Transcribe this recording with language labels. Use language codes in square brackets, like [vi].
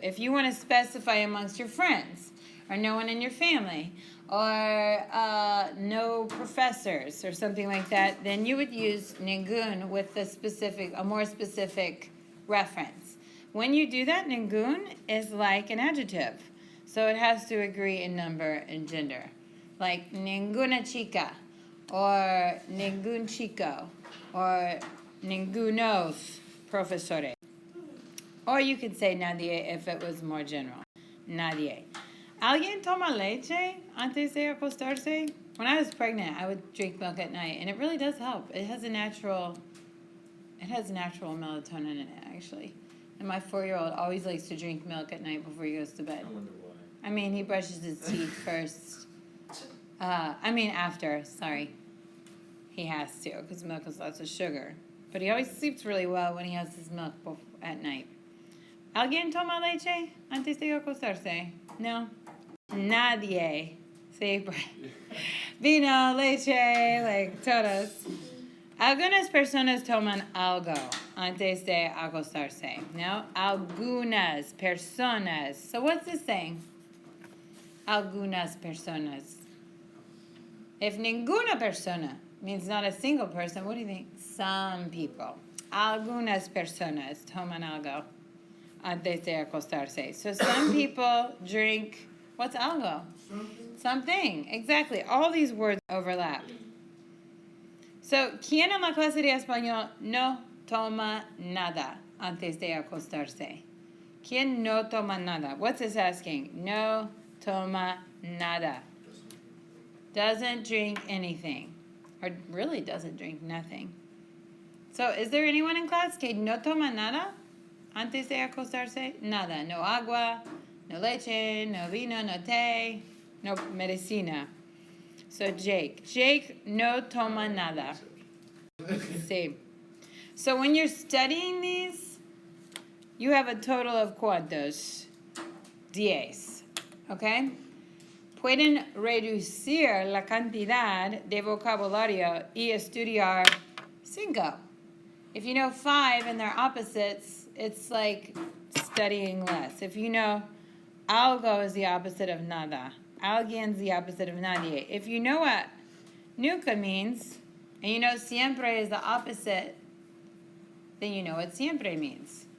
[en] If you want to specify amongst your friends, or no one in your family, or no professors, or something like that, then you would use ningún with a more specific reference. When you do that, ningún is like an adjective. So it has to agree in number and gender. [es] Like ninguna chica, or ningún chico, or ningunos profesores. [en] Or you could say nadie if it was more general. [es] Nadie. ¿Alguien toma leche antes de acostarse? [en] When I was pregnant, I would drink milk at night, and it really does help. It has natural melatonin in it, actually. And my 4-year-old always likes to drink milk at night before he goes to bed. I wonder why. I mean, he brushes his teeth first. After, sorry. He has to, because milk has lots of sugar. But he always sleeps really well when he has his milk at night. [es] ¿Alguien toma leche antes de acostarse? No. Nadie. Sí, vino, leche, like todos. Algunas personas toman algo antes de acostarse. [en] No? [es] Algunas personas. [en] So what's this saying? Algunas personas. If ninguna persona means not a single person, what do you think? Some people. [es] Algunas personas toman algo antes de acostarse. [en] So some people drink, what's algo? Something. Exactly. All these words overlap. [es] So, ¿quién en la clase de español no toma nada antes de acostarse? ¿Quién no toma nada? [en] What's this asking? [es] No toma nada. [en] Doesn't drink anything. Or really doesn't drink nothing. So, is there anyone in class [es] que no toma nada antes de acostarse? Nada. No agua, no leche, no vino, no té, no medicina. So, Jake. Jake no toma nada. Sí. [en] So, when you're studying these, you have a total of ¿cuántos? 10. ¿Ok? [es] Pueden reducir la cantidad de vocabulario y estudiar 5. [en] If you know 5 and their opposites, it's like studying less. If you know algo is the opposite of nada, alguien is the opposite of nadie. If you know what nunca means, and you know siempre is the opposite, then you know what siempre means.